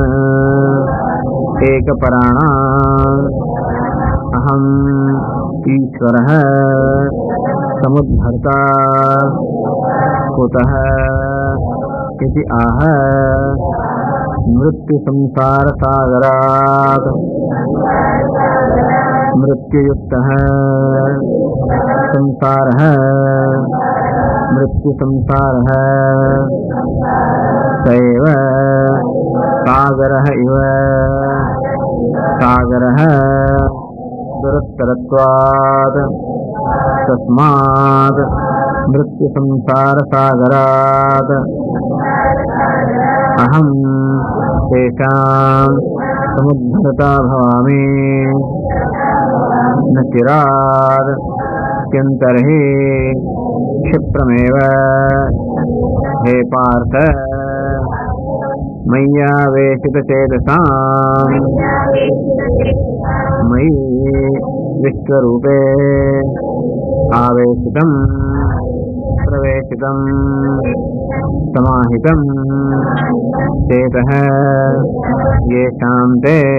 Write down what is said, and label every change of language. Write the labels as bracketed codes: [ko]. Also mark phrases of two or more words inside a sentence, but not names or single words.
[sa] એકપરાણા અહમ ઈશ્વરઃ સમુદ્ધર્તા કુતઃ ઇતિ આહ મૃત્યુ સંસાર સાગરાત મૃત્યુયુક્તઃ સંસારઃ મૃત્યુ સંસારઃ સૈવ સાગરઃ ઇવ સાગરઃ दुरत्तरत्वात् तस्मात् मृत्यु संसार सागरात् अहं तेषां समुद्धरता भवामि न चिरात् अत्यन्तर्हि क्षिप्रमेव हे पार्थ मय्यावेशितचेतसाम् मयि विश्वरूपे आवेशितं प्रवेशितं समाहितं चेतः येषां ते